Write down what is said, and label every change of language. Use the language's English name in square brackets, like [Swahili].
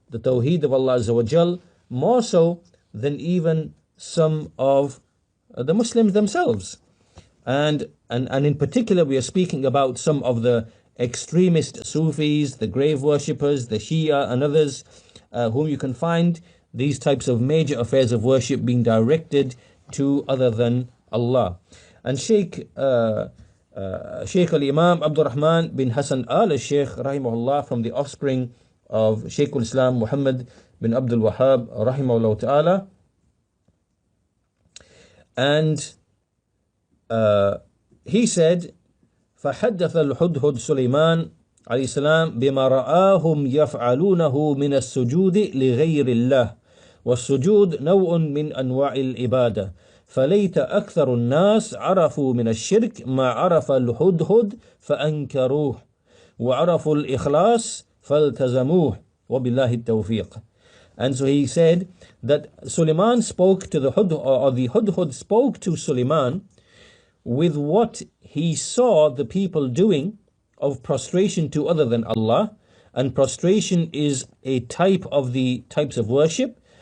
[English] the Tawheed of Allah Azza wa Jal, more so than even some of the Muslims themselves. And in particular, we are speaking about some of the extremist Sufis, the grave worshippers, the Shia and others, whom you can find these types of major affairs of worship being directed to other than Allah. And Sheikh al-Imam Abdul Rahman bin Hassan al-Sheikh rahimahullah, from the offspring of Sheikh al-Islam Muhammad bin Abdul Wahhab rahimahullah ta'ala, and he said, [Arabic] فحدث الهدهد سليمان عليه السلام بما رآهم يفعلونه من السجود لغير الله، والسجود نوع من أنواع العبادة، فليت أكثر الناس عرفوا من الشرك ما عرف الهدهد فأنكروه، وعرفوا الإخلاص فالتزموه، وبالله التوفيق. [English] And so he said that Suleiman spoke to the Hudhud, or the Hudhud spoke to Suleiman with what he saw the people doing of prostration to other than Allah. And prostration is a type of the types of worship.